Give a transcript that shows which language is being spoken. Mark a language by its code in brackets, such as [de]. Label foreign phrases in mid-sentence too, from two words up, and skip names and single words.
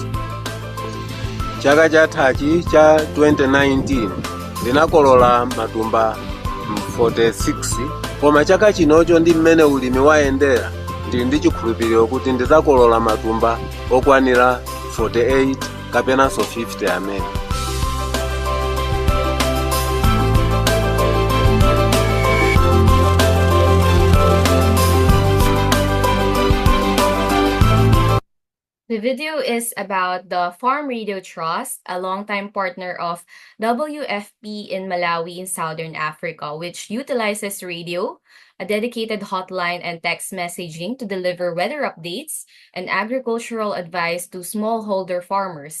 [ny] Chaka chathachi cha 2019 ndinakolola matumba 46 koma chaka chinocho ndi mmene ulimi wayendera ndili ndi chikhulupiriro kuti ndizakolola matumba okwanira 48 kapenanso 50 amene. [en] The video is about the Farm Radio Trust, a longtime partner of WFP in Malawi in Southern Africa, which utilizes radio, a dedicated hotline, and text messaging to deliver weather updates and agricultural advice to smallholder farmers.